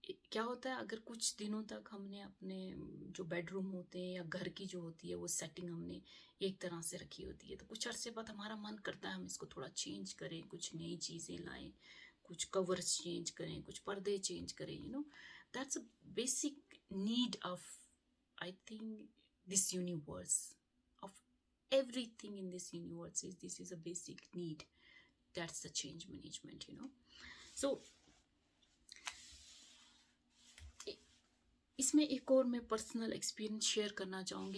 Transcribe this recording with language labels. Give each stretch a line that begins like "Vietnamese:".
Urdu: کیا ہوتا ہے اگر کچھ دنوں تک ہم نے اپنے جو بیڈ روم ہوتے ہیں یا گھر کی جو ہوتی ہے وہ سیٹنگ ہم نے ایک طرح سے رکھی ہوتی ہے، تو کچھ عرصے بعد ہمارا من کرتا ہے ہم اس کو تھوڑا چینج کریں، کچھ نئی چیزیں لائیں، کچھ کورس چینج کریں، کچھ پردے چینج کریں.
English: That's a basic need of I think this universe, of everything in this universe this is a basic need. That's the change management
Urdu: so اس میں ایک اور میں پرسنل ایکسپیرینس شیئر کرنا چاہوں گی.